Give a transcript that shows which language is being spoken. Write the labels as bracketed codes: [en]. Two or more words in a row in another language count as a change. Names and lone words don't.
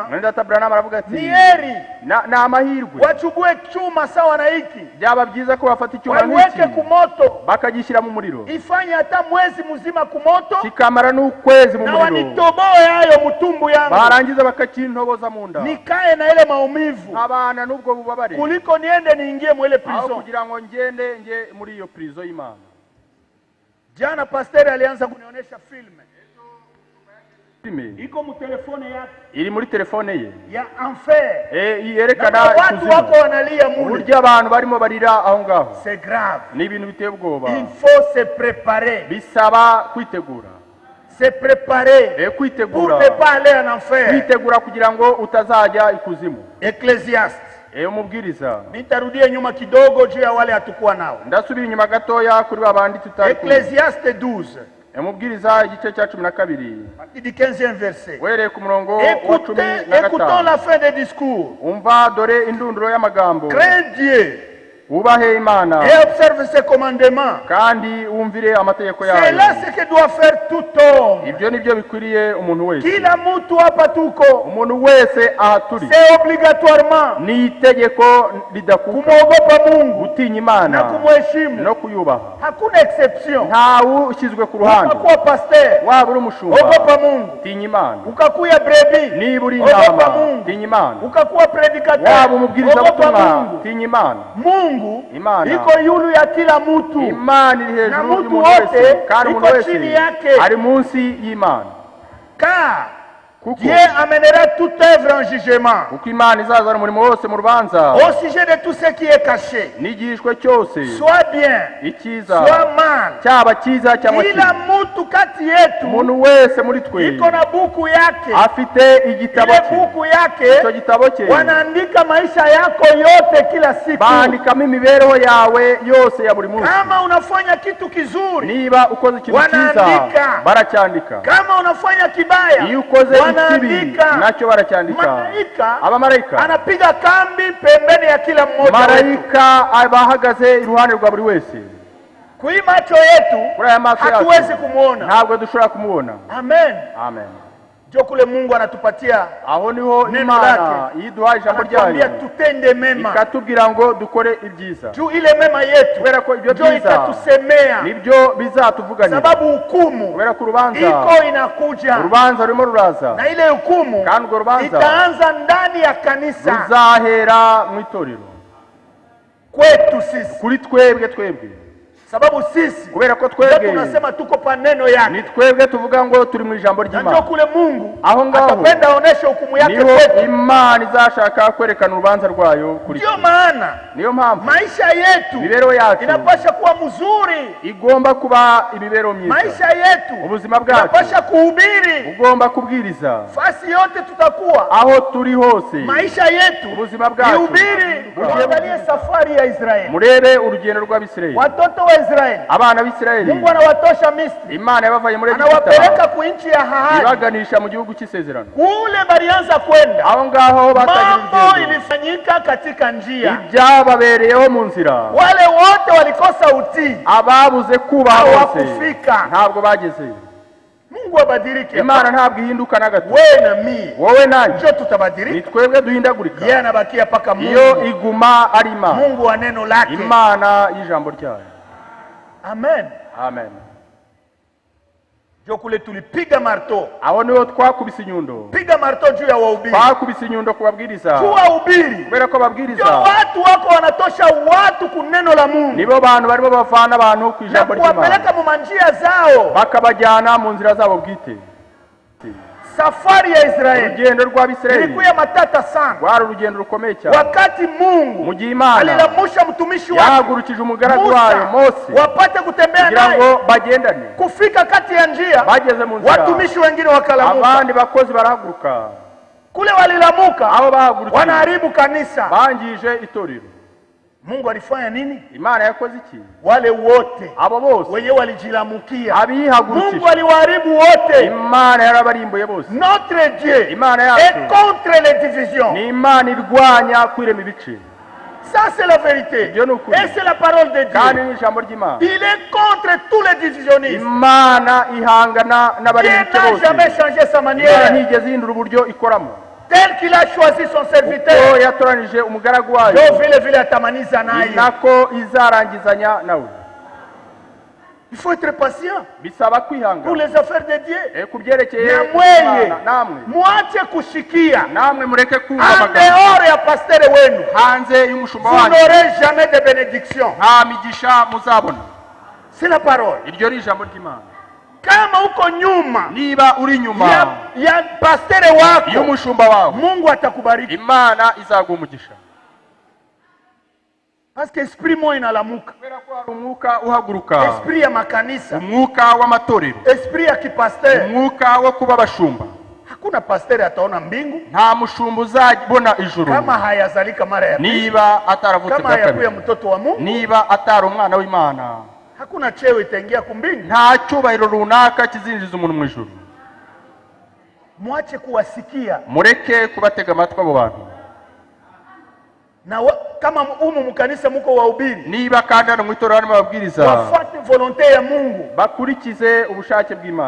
[rw] Mwenda Branham aravuga ati [sw] ni heri [rw] ni amahirwe, [sw] wachukue chuma sawa na hiki, [rw] byaba byiza ko bafata icyuma [sw] waiweke [rw] nk'iki [sw] kumoto, [rw] bakagishyira mu muriro, [sw] ifanye hata mwezi mzima kumoto, [rw] kikamara n'ukwezi mu na muriro, [sw] wanitoboe hayo mutumbu yangu, [rw] barangiza bakakintoboza mu nda, [sw] nikae na ile maumivu, [rw] abana n'ubwo bubabare, [sw] kuliko niende niingie mwele [rw] aho prison. kugira ngo ngende nge muri iyo prison y'Imana. [sw] Jana pastor alianza kunionyesha filme, Filme iko mu telefone yake [rw] iri muri telefone ye, [sw] ya enfer, [rw] yerekana [sw] na watu wako [rw] ikuzimu, [sw] wanalia mule. [rw] uburyo abantu barimo barira aho ngaho. [fr] C'est grave. [rw] Ni ibintu biteye ubwoba, [fr] Il faut se préparer, [rw] bisaba kwitegura, [fr] se préparer pour [rw] kwitegura, [fr] ne pas aller en enfer. [rw] kwitegura kugira ngo utazajya ikuzimu. [fr] Ecclésiaste. [rw] Umubwiriza, [sw] Nitarudia nyuma kidogo juu ya wale hatukuwa nao. [rw] ndasubira inyuma gatoya kuri babandi tutari kumwe. [fr] Ecclésiaste 12, [rw] Umubwiriza igice cya 12 [fr] partie du 15e verset. [rw] wereye ku murongo wa 15. [fr] Écoutons la fin des discours. [rw] Umva dore indunduro y'amagambo. [fr] Crains Dieu [rw] Wubahe Imana [fr] et observe ses commandements. [rw] kandi wumvire amategeko yayo. [fr] C'est là ce que doit faire tout homme. [rw] Ibyo nibyo bikwiriye umuntu wese. [sw] Kila mtu hapa tuko, [rw] Umuntu wese ahaturi, [fr] c'est obligatoirement [rw] ni itegeko ridakuka [sw] kumwogopa Mungu [rw] gutinya [sw] na [rw] Imana [sw] kumheshimu. [rw] no kuyubaha. [sw] Hakuna exception. [rw] Ntawe ushyizwe ku ruhande, [sw] Ukakuwa pasteur, [rw] waba uri umushumba, [sw] ogopa Mungu. [rw] tinya Imana. [sw] Ukakuya brebi, [rw] Niba uri [sw] ogopa [rw] intama, [sw] Mungu. [rw] tinya Imana. [sw] Ukakuwa predicateur, [rw] Waba umubwiriza [sw] ogopa [rw] butumwa, [sw] Mungu. [rw] tinya Imana. [sw] Mungu [rw] Imana [sw] iko yulu ya kila mtu, [rw] Imana iri [sw] na [rw] hejuru [sw] mtu [rw] y'umuntu wese, [sw] wote [rw] kandi [sw] iko [rw] umuntu wese [sw] chini yake. [rw] ari munsi y'Imana. [fr] car [rw] Kuko [fr] Dieu amènera toute œuvre en jugement [rw] uko Imana izazana umurimo wose mu rubanza, [fr] au sujet de tout ce qui est caché, [rw] n'igihishwe cyose, [fr] soit bien, [rw] icyiza [fr] soit mal. [rw] cyaba cyiza cyangwa [sw] Kila [rw] kibi. [sw] mtu kati yetu [rw] Umuntu wese muri twe [sw] iko na buku yake, [rw] afite igitabo [sw] ile [rw] cye. [sw] buku yake [rw] Icyo gitabo cye [sw] wanaandika maisha yako yote kila siku. [rw] bandikamo imibereho yawe yose ya buri munsi. [sw] Kama unafanya kitu kizuri, [rw] Niba ukoze ikintu cyiza [sw] wanaandika. [rw] baracyandika, [sw] kama unafanya kibaya, [rw] iyo ukoze ikibi [sw] wanaandika. [rw] nacyo baracyandika. [sw] Malaika [rw] Abamarayika, [sw] anapiga kambi pembeni ya kila mmoja wetu. [rw] marayika abahagaze iruhande rwa buri wese. [sw] Kui macho yetu [rw] Kuri aya maso [sw] hatuwezi [rw] yacu [sw] kumwona. [rw] ntabwo dushobora kumubona. Amen. Amen. [sw] Jo kule Mungu anatupatia, [rw] Aho niho [sw] Neno [rw] Imana [sw] lake. [rw] yiduhaye ijambo [sw] anatuambia [rw] ryayo [sw] tutende mema. [rw] ikatubwira ngo dukore ibyiza, [sw] Juu ile mema yetu [rw] kubera ko ibyo [sw] ndio [rw] byiza [sw] itatusemea, [rw] nibyo bizatuvuganira, [sw] sababu hukumu [rw] kubera ko urubanza [sw] iko inakuja, [rw] urubanza rurimo ruraza, [sw] na ile hukumu [rw] kandi urwo rubanza [sw] itaanza ndani ya kanisa [rw] ruzahera mu itorero [sw] kwetu sisi, [rw] kuri twebwe, [sw] sababu sisi [rw] kubera ko [sw] ndio [rw] twebwe [sw] tunasema tuko pa neno yake. [rw] ni twebwe tuvuga ngo turi mu ijambo [sw] Na ndio [rw] ry'Imana. [sw] kule Mungu [rw] Aho ngaho [sw] atapenda aoneshe hukumu yake [rw] niho [sw] kwetu. [rw] Imana izashaka kwerekana urubanza rwayo kuri [sw] Ndio [rw] twe. [sw] maana [rw] Niyo mpamvu [sw] maisha yetu [rw] imibereho yacu [sw] inapasha kuwa mzuri, [rw] igomba kuba imibereho myiza. [sw] maisha yetu [rw] Ubuzima bwacu [sw] inapasha kuhubiri [rw] ugomba kubwiriza [sw] fasi yote tutakuwa, [rw] aho turi hose. [sw] maisha yetu [rw] Ubuzima bwacu [sw] ihubiri. Uangalie safari ya Israeli, [rw] murebe urugendo rw'Abisirayeli, [sw] watoto wa Israeli, [rw] abana b'Isirayeli [sw] Mungu anawatosha Misri, [rw] Imana yabavaye muri [sw] anawapeleka [rw] Egiputa [sw] ku nchi ya ahadi. [rw] ibaganisha mu gihugu cy'isezerano. [sw] Kule balianza kwenda, [rw] Aho ngaho batangira [sw] mambo [rw] urugendo, [sw] ilifanyika katika njia, [rw] ibyababereyeho mu nzira, [sw] wale wote walikosa utii, [rw] ababuze kubaha bose [sw] hawakufika. [rw] ntabwo bagezeyo. [sw] Mungu abadilike. [rw] Imana ntabwo ihinduka na gato. [sw] Wewe na mimi [rw] Wowe nanjye [sw] ndio tutabadilika, [rw] ni twebwe duhindagurika, [sw] yeye anabakia paka [rw] iyo [sw] Mungu, [rw] iguma ari Imana, [sw] Mungu wa neno lake. [rw] Imana y'ijambo ryayo. Amen. Amen. [sw] Jo kule tulipiga marto. [rw] aho niho twakubise inyundo, [sw] Piga marto juu ya wahubiri. [rw] twakubise inyundo kubabwiriza, [sw] Juu wahubiri. [rw] kubera ko [sw] Ndio [rw] babwiriza [sw] watu wako wanatosha watu kuneno la Mungu. [rw] nibo bantu barimo bavana abantu ku [sw] Na [rw] ijambo ry'Imana [sw] kuwapeleka mu manjia zao. [rw] bakabajyana mu nzira zabo bwite. [sw] Safari ya Israeli [rw] urugendo rw'Abisirayeli [sw] ilikuwa matata sana. [rw] rwari urugendo rukomeye cyane. [sw] Wakati Mungu [rw] mu gihe Imana [sw] alilamusha mtumishi wake [rw] yahagurukije umugaragu wayo Mose [sw] wapate kutembea [rw] kugira [sw] naye, [rw] ngo bagendane, [sw] kufika kati ya njia, [rw] bageze mu nzira [sw] watumishi wengine wakalamuka. [rw] abandi bakozi barahaguruka, [sw] Kule walilamuka, [rw] abo bahagurukije [sw] wanaharibu kanisa. [rw] bangije itorero. [sw] Mungu alifanya nini? [rw] Imana yakoze iki? [sw] Wale wote [rw] abo bose [sw] wenye walijilamukia, [rw] abihagurukije [sw] Mungu aliwaharibu wote. [rw] Imana yarabarimbuye bose. [fr] Notre Dieu [rw] Imana [fr] est [rw] yacu [fr] contre les divisions. [rw] ni Imana irwanya kwirema ibice, [fr] Ça c'est la vérité. Dieu nous connaît. Et c'est la parole de [rw] kandi [fr] Dieu. [rw] ni ijambo ry'Imana. [fr] Il est contre tous les divisionnistes. [rw] Imana ihangana [fr] Dieu [rw] n'abari mu bice [fr] n'a [rw] bose. [fr] jamais changé sa [rw] Imana [fr] manière. [rw] ntigeze ihindura uburyo ikoramo, [fr] Tel qu'il a choisi son [rw] uko [fr] serviteur. [rw] yatoranije umugaragu wayo [sw] Jo vile vile atamaniza [rw] ni [sw] naye. [rw] nako izarangizanya nawe. [fr] Il faut être patient [rw] Bisaba [fr] pour [rw] kwihangana [fr] les affaires de Dieu. [rw] ku byerekeye [sw] Na mweye [rw] Imana. namwe [sw] mwache kushikia [rw] namwe mureke kumva [fr] en [rw] amagambo [sw] dehors ya pasteur wenu. [rw] hanze y'umushumba [fr] Vous [rw] wanyu, [fr] n'aurez jamais de bénédiction. [rw] nta migisha muzabona. [fr] C'est la parole. [rw] Iryo ni ijambo ry'Imana. [sw] Kama uko nyuma [rw] Niba uri inyuma [sw] ya pasteur wako, [rw] y'umushumba wawe, [sw] Mungu atakubariki. [rw] Imana izaguha umugisha, [fr] Parce que [sw] esprit moyo inalamuka. [rw] kubera ko hari umwuka uhaguruka, [sw] Esprit ya makanisa, [rw] umwuka w'amatorero, [sw] esprit ya kipasteur. [rw] umwuka wo kuba abashumba. [sw] Hakuna pasteur ataona mbingu [rw] Nta mushumba uzabona ijuru [sw] kama hayazalika mara ya pili, [rw] niba ataravutse [sw] kama [rw] bwa [sw] hayakuya [rw] kabiri, [sw] mtoto wa Mungu. [rw] niba atari umwana w'Imana. [sw] Hakuna cheo itaingia kumbingu. [rw] Nta cyubahiro runaka kizinjiza umuntu mu ijuru. [sw] Mwache kuwasikia [rw] Mureke kubatega amatwi abo bantu. [sw] na kama umu mkanisa muko wahubiri, [rw] Niba kandi hano mu itorero harimo ababwiriza, [sw] wafuate volonté ya Mungu. [rw] bakurikize ubushake bw'Imana.